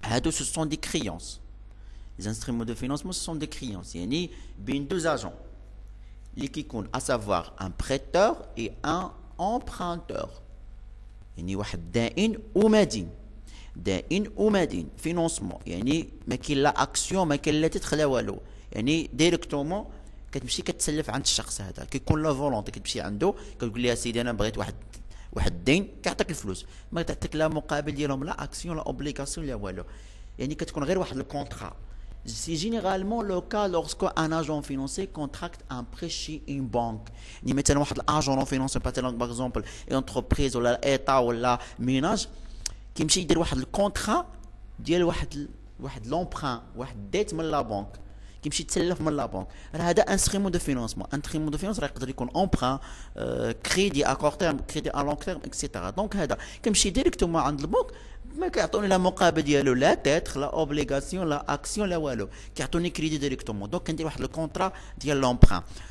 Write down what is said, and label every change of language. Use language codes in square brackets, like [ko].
[fr] Ce sont des créances. Les instruments de financement, ce sont des créances. Il y a deux agents. À savoir un prêteur et un emprunteur. Il y a [ar] دائن ومدين. دائن ومدين financement. يعني ما كاين لا اكسيون ما كاين لا تيتر لا والو. يعني ديريكتومون كتمشي كتسلف عند الشخص هذا كيكون لا فولونتي كتمشي عنده كتقول ليه سيدي انا بغيت واحد الدين كيعطيك الفلوس ما تعطيك لا مقابل ديالهم لا اكسيون لا اوبليغاسيون لا والو. يعني كتكون غير واحد الكونترا. [fr] C'est généralement le cas lorsqu'un agent financier contracte un prêt chez une banque. Ni maintenant un agent financier par exemple une entreprise ou l'État ou la ménage qui [ar] يمشي يدير واحد الكونترا ديال واحد l'emprunt واحد ديت من لا بنك كيمشي يتسلف من لا بنك هذا انسترومون دو فينانسمون انسترومون دو فينانس راه يقدر يكون امبران كريدي ا كور تيرم كريدي ا لونغ تيرم اكسيتيرا دونك هذا كيمشي ديريكتومون عند البنك ما كيعطوني لا مقابل ديالو لا تيتر لا اوبليغاسيون لا اكسيون لا والو كيعطوني كريدي ديريكتومون دونك كندير واحد الكونترا ديال لومبران